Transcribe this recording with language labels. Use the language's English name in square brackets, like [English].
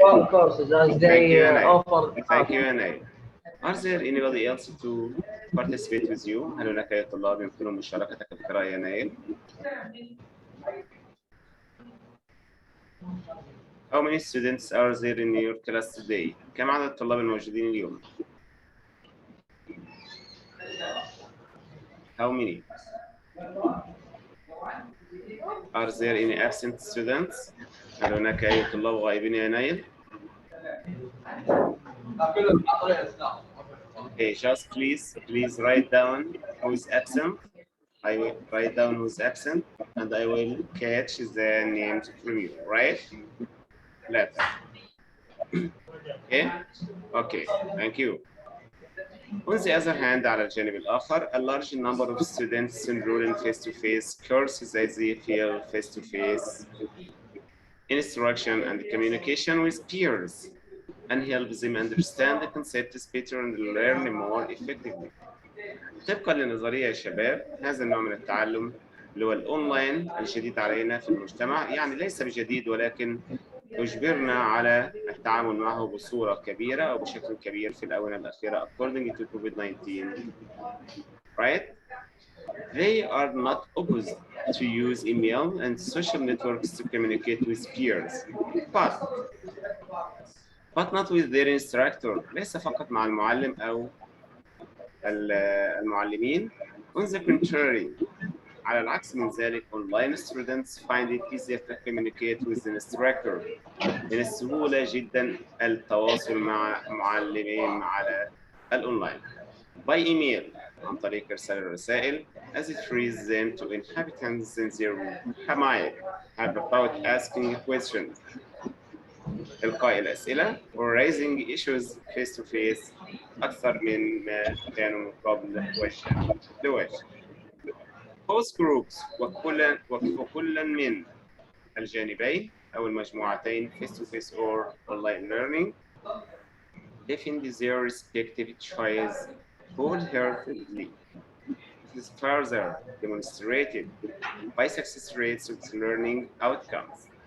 [English] All courses as they offer. Thank you, Anay. Are there anybody else to participate with you? [Arabic] هل هناك أي طلاب يمكنهم مشاركتك في القراءة يا نايل؟ [English] How many students are there in your class today? [Arabic] كم عدد الطلاب الموجودين اليوم؟ [English] How many? Are there any absent students? [Arabic] هل هناك أي طلاب غائبين يا نايل؟ [English] Okay, just please write down who is absent. I will write down who is absent, and I will catch the names from you, right? Letter. Okay, thank you. On the other hand, [Arabic] على الجانب الآخر, [English] a large number of students enroll in face-to-face courses as they feel face-to-face instruction and communication with peers and help them understand the concepts better and learn more effectively. [Arabic] طبقا للنظرية يا شباب، هذا النوع من التعلم اللي هو الأونلاين الجديد علينا في المجتمع، يعني ليس بجديد ولكن أجبرنا على التعامل معه بصورة كبيرة أو بشكل كبير في الآونة الأخيرة [English] according to COVID-19. Right? They are not opposed to use email and social networks to communicate with peers, but not with their instructor. [Arabic] ليس فقط مع المعلم أو المعلمين. [English] On the contrary, [Arabic] على العكس من ذلك, [English] online students find it easier to communicate with the instructor. [Arabic] من السهولة جدا التواصل مع معلمين على الأونلاين. [English] By email, [Arabic] عن طريق إرسال الرسائل, [English] as it frees them to inhabitants in their حماية about asking questions. [Arabic] إلقاء الأسئلة [English] or raising issues face to face [Arabic] أكثر من ما كانوا من قبل وجها لوجه. [English] Both groups [Arabic] وكل من الجانبين أو المجموعتين [English] face to face or online learning defend their respective choice wholeheartedly. It is further demonstrated by success rates of learning outcomes.